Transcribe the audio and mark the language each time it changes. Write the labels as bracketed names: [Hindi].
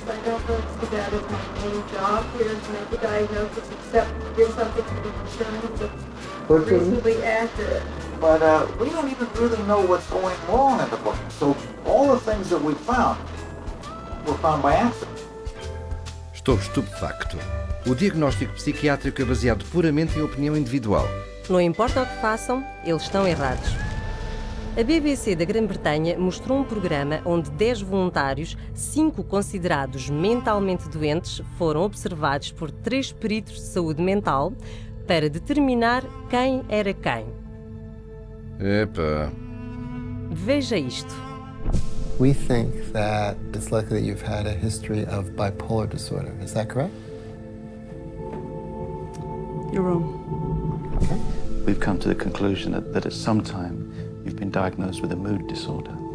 [English] I don't really see that as my main job here to make a diagnosis, except to give something to the insurance that's reasonably accurate. But we don't even really know what's going wrong in the brain. So all the things that we found were found by accident. [Portuguese] Estou estupefacto. O diagnóstico psiquiátrico é baseado puramente em opinião individual. Não importa o que façam, eles estão errados. A BBC da Grã-Bretanha mostrou um programa onde 10 voluntários, 5 considerados mentalmente doentes, foram observados por 3 peritos de saúde mental para determinar quem era quem. Epa. Veja isto. [English] We think that it's likely that you've had a history of bipolar disorder. Is that correct? You're wrong. Okay. We've come to the conclusion that at some time you've been diagnosed with a mood disorder.